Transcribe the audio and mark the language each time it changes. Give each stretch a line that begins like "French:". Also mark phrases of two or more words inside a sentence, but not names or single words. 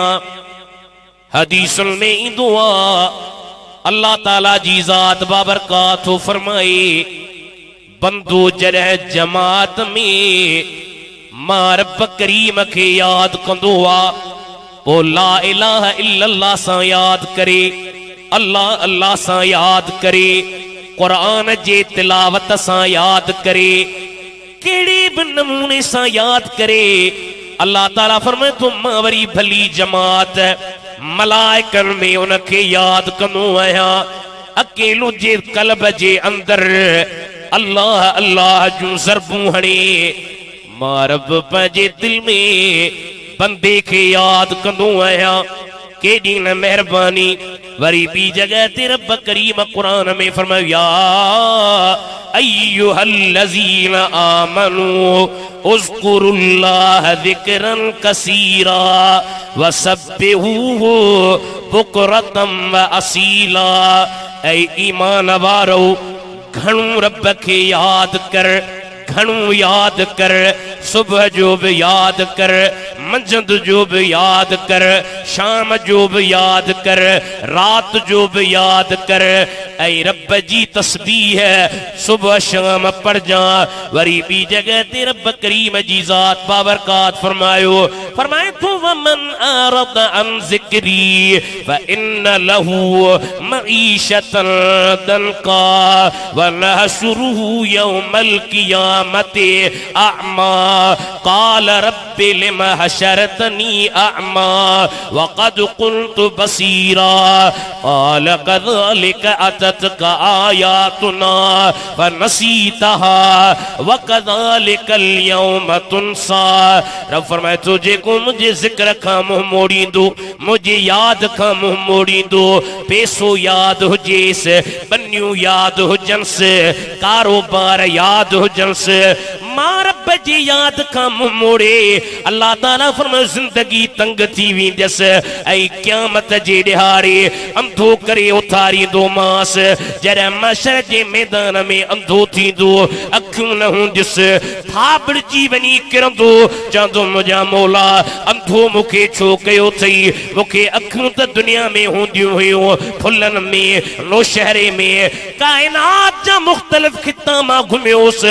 Sindhi: हदीसुनि में ईंदो आहे अल्लाह ताला जी ज़ात बाबरकात फरमाए बंदो जॾहिं जमात में मां रब करीम खे यादि कंदो आहे, पोइ
Arabic: لا إله إلا الله
Sindhi: सां यादि करे, अल्लाह अल्लाह सां यादि करे, क़ुरान जे तिलावत सां यादि करे, कहिड़े बि नमूने सां यादि करे, अल्लाह ताला फरमाए तो मां वरी भली जमात मलाइकनि में उनखे यादि कंदो आहियां। अकेलो जे कल्ब जे अंदर अल्लाह अल्लाह जूं ज़रबूं हणे, मां रब पंहिंजे दिल में बंदे खे यादि कंदो आहियां। केॾी न महिरबानी। वरी ॿी जगह ते रब करीम क़ुरान में फरमायो
Arabic: يا أيها الذين آمنوا اذكروا الله ذكرا كثيرا وسبحوه بكرة وأصيلا.
Sindhi: ऐ ईमान वारो, घणो रब खे यादि कर, घणो यादि कर, सुबह जो भी याद कर, मंझंद जो भी याद कर, शाम जो भी याद कर, रात जो भी याद कर, ऐ रब जी तस्बीह है सुबह शाम पढ़ जा। वरी बी जगह ते रब करीम जी जात बाबरकात फरमाए तो
Arabic: ومن أعرض عن ذكري فإن له معيشة ضنكا ونحشره يوم القيامة أعمى قال رب لم حشرتني أعمى وقد كنت بصيرا قال كذلك أتتك آياتنا فنسيتها وكذلك اليوم تنسى.
Sindhi: रब फरमाए तुझे को मुझे जिक्र खां मुंह मोड़ी दो, मुझे याद खां मुंह मोड़ी दो। पैसो याद हुजेस, बन्नियूं याद हुजनस, कारोबार याद हुजनस, मां रब जी याद खां मुंह मोड़े। अल्लाह ताला फरमाए जिंदगी तंग थी वेंदस, ऐं क़यामत जे ॾिहारे अंधो करे उथारींदो मांस। जॾहिं मशर जे मैदान में अंधो थींदो, अखियूं न हूंदिस, थाबड़जी वञी किरंदो, चवंदो मुंहिंजा मौला अंधो मूंखे छो कयो अथई, मूंखे अखियूं त दुनिया में हूंदियूं हुयूं, फुलनि में, नौशहरे में, काइनात जा मुख़्तलिफ़ खिता मां घुमियोसि।